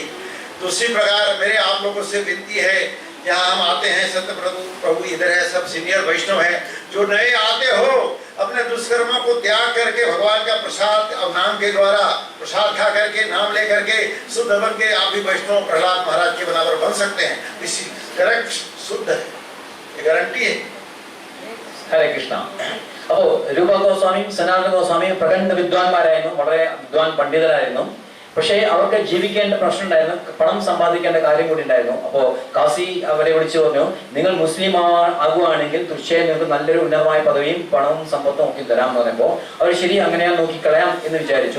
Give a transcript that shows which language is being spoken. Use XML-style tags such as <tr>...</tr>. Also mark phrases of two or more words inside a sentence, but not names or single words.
<hi>तो उसी प्रकार मेरे आप लोगों से विनती है, यहाँ हम आते हैं, सत्य प्रभु इधर है, सब सीनियर वैष्णव हैं, जो नए आते हो अपने दुष्कर्म को त्याग करके भगवान का प्रसाद और नाम के द्वारा प्रसाद खा करके नाम ले करके शुद्ध बन के आप भी वैष्णव प्रहलाद महाराज के बराबर बन सकते हैं। इसी करेक्ट शुद्ध है, ये गारंटी है।</hi> <ml>ഹരേ കൃഷ്ണ. അപ്പോ രൂപ ഗോസ്വാമിയും സനാതന ഗോസ്വാമിയും പ്രകണ്ഠ വിദ്വാൻമാരായിരുന്നു, വളരെ വിദ്വാൻ പണ്ഡിതരായിരുന്നു. പക്ഷേ അവർക്ക് ജീവിക്കേണ്ട പ്രശ്നം ഉണ്ടായിരുന്നു, പണം സമ്പാദിക്കേണ്ട കാര്യം കൂടി ഉണ്ടായിരുന്നു. അപ്പോൾ കാശി അവരെ വിളിച്ചു പറഞ്ഞു, നിങ്ങൾ മുസ്ലിം ആകുകയാണെങ്കിൽ തീർച്ചയായും നിങ്ങൾക്ക് നല്ലൊരു ഉന്നതമായ പദവിയും പണവും സമ്പത്തും ഒക്കെ തരാമെന്ന് പറഞ്ഞപ്പോൾ അവർ ശരി അങ്ങനെയാ നോക്കിക്കളയാം എന്ന് വിചാരിച്ചു.</ml>